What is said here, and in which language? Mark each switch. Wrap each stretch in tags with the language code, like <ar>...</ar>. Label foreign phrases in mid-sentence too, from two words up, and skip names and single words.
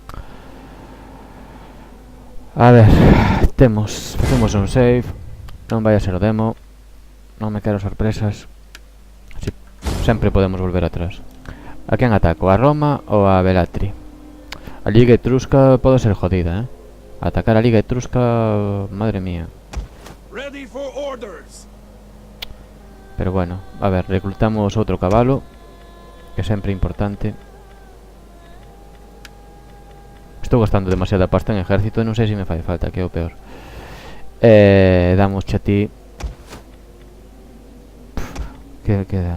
<gl>A ver, facemos un save. Non vai a ser o demo. Non me quero sorpresas. Así, sempre podemos volver atrás. A quen ataco? A Roma ou a Velatri? A Liga Etrusca pode ser jodida, Atacar a Liga Etrusca,</gl> <es>madre mía.</es> <en>Ready for orders.</en> <gl>Pero bueno, a ver, reclutamos outro cabalo, que é sempre importante. Estou gastando demasiada pasta en ejército e non sei se me fai falta, que é o peor. Damos a ti. Que queda?</gl>